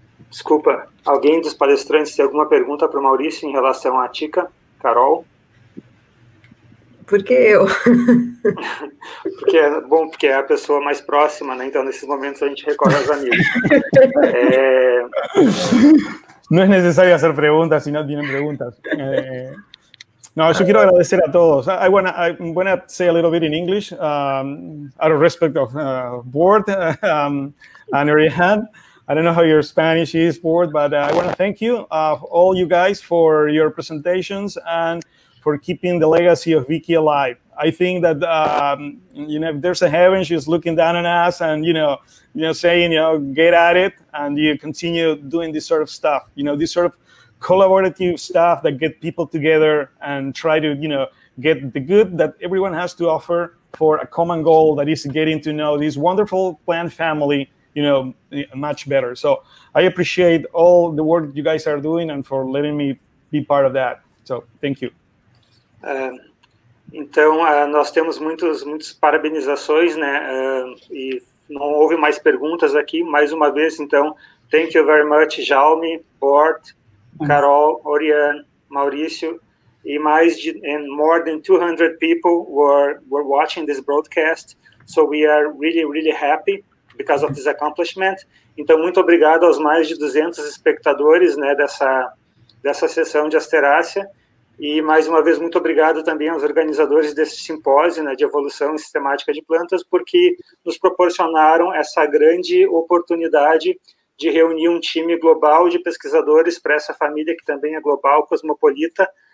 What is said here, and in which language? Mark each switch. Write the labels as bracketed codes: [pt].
[pt] Desculpa, alguém dos palestrantes tem alguma pergunta para o Maurício em relação à Tica? Carol? Por que eu? Porque é a pessoa mais próxima, né? Então, nesses momentos, a gente recorre aos amigos. [es] No es necesario hacer preguntas si no tienen preguntas. No, yo quiero agradecer a todos. [en] I wanna say a little bit in English, out of respect of Bort and Oriane. I don't know how your Spanish is, Bort, but I want to thank you, all you guys, for your presentations and for keeping the legacy of Vicky alive. I think that you know, if there's a heaven, she's looking down on us, and saying, get at it, and you continue doing this sort of stuff. This sort of collaborative stuff that get people together and try to, get the good that everyone has to offer for a common goal, that is getting to know this wonderful plant family, much better. So I appreciate all the work you guys are doing and for letting me be part of that. So thank you. [pt] Então, nós temos muitas parabenizações, né? E não houve mais perguntas aqui. Mais uma vez, então, [en] thank you very much, Jaume, Bort, Carol, Oriane, Maurício, e more than 200 people were watching this broadcast. So we are really, really happy because of this accomplishment. [pt] Então, muito obrigado aos mais de 200 espectadores, né, dessa sessão de Asterácea. E, mais uma vez, muito obrigado também aos organizadores desse simpósio, né, de evolução sistemática de plantas, porque nos proporcionaram essa grande oportunidade de reunir um time global de pesquisadores para essa família que também é global, cosmopolita.